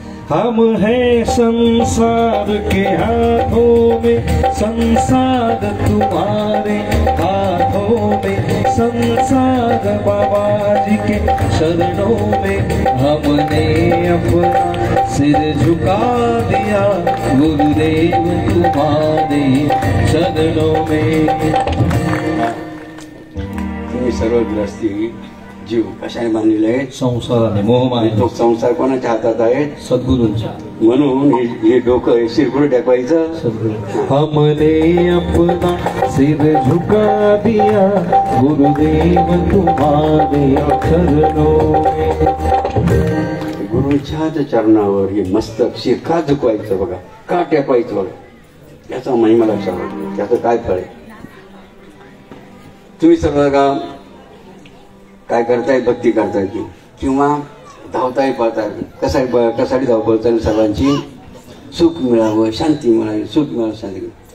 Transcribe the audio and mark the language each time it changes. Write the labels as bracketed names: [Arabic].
[Hindi] हम है संसार के हाथों में, संसार तुम्हारे हाथों में, संसार बाबा जी के शरणों में हमने अपना सिर झुका दिया, गुरुदेव तुम्हारे शरणों में. [Marathi] तुम्ही सर्व ग्रस्ती जीव कशाने बांधलेले आहेत, संसाराने, मोहमाने. तो संसार कोणाच्या हातात आहे, सद्गुरूंच्या. म्हणून हे डोकं शिरपुढे टाकायचं. [Hindi] हमने अपना सिर झुका दिया, गुरुदेव तुम्हारे शरणों में. [Marathi] गुरुच्याच चरणावर हे मस्तक शिर का झुकवायचं बघा, का टेकवायचं बघा, याचा महिमा लक्षात वाटतो. त्याचं काय फळ आहे. तुम्ही सर्व का काय करताय, भक्ती करताय की किंवा धावताय पळताय, कशासाठी धावपळ चालू, सर्वांची सुख मिळावं, शांती मिळावी, सुख मिळावं, शांती.